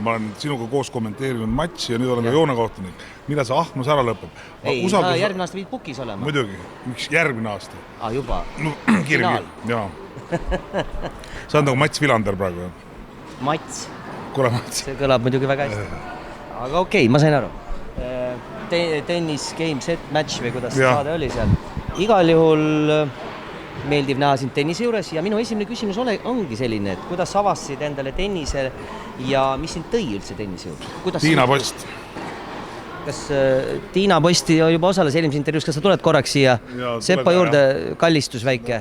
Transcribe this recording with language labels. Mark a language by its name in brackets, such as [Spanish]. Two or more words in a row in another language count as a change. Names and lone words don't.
[Estonian] Ma olen sinuga koos kommenteerinud matši ja nüüd olen ka joonekohtunik. Mida see ahnus ära lõpeb? Ei, järgmine aasta viid pukis olema. Muidugi. Miks järgmine aasta? Juba. No, finaal. Jaa. Sa on nagu Mats Vilander praegu. Mats. Kuule Mats. See kõlab muidugi väga hästi. Aga okei, ma sain aru. [English] Tennis, game, set, match [Estonian] või kuidas saade oli seal. Igal juhul meeldiv näha sind tennise juures ja minu esimene küsimus ongi selline, et kuidas avastasid endale tennise ja mis sind tõi üldse tennise juurde? Tiina Post. Kas Tiina Posti juba osales eelmises intervjuus, kas sa tuled korraks siia Seppo juurde kallistus väike?